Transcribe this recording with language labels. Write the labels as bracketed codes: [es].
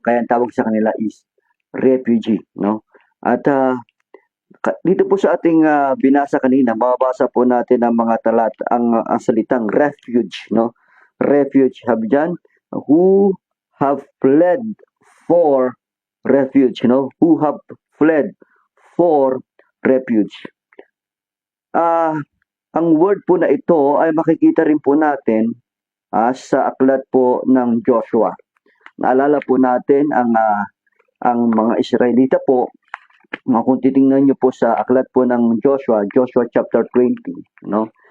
[tl] Kaya ang tawag sa kanila is refugee, no? At dito po sa ating binasa kanina, mababasa po natin ang mga ang salitang refuge, no? [en] Refuge, [tl] sabi diyan, [en] who have fled for refuge, no? Who have fled for refuge. [tl] Ang word po na ito ay makikita rin po natin sa aklat po ng Joshua. Naalala po natin ang mga Israelita po, kung titingnan niyo po sa aklat po ng Joshua, Joshua chapter 20, no?